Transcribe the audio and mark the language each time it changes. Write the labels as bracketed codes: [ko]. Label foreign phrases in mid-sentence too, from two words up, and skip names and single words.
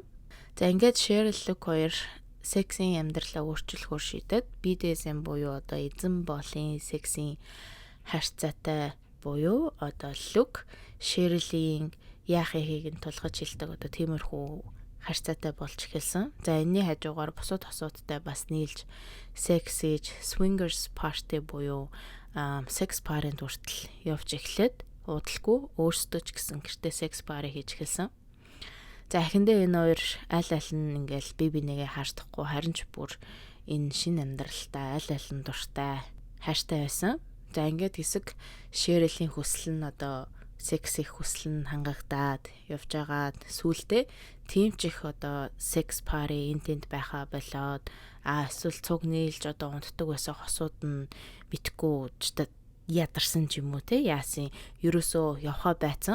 [mn] За ингээд Cheryl Luke хоёр сексийн амьдралаа өөрчлөхөөр шийдээд BDSM буюу одоо эзэн болын сексийн харьцаатай буюу одоо Luke Cheryl-ийн яах яхийг нь тулгаж хэлдэг одоо тиймэрхүү харьцаатай болж эхэлсэн. За энэний хажуугаар бусад хосуудтай бас нийлж [en] sex age swingers party [mn] буюу [en] sex party- [mn] нд хүртэл явж эхлээд удалгүй өөрсдөө ч гэсэн гэртээ sex party хийж эхэлсэн. За эхэндээ энэ хоёр аль аль нь ингээл бие бинийгээ хаардахгүй харин ч бүр энэ шин амьдралтай аль аль нь дуртай хайртай байсан. За ингээд хэсэг Cheryl-ийн хүсэл нь одоо секс их хүсэл нь хангагдаад явж байгаад сүүлдээ тийм ч их одоо секс пари энтэнд байхаа болоод эсвэл цуг нийлж одоо унтдаг байсан хосууд нь битггүй ядарсан ч юм уу те яасан ерөөсөө явхаа байцсан.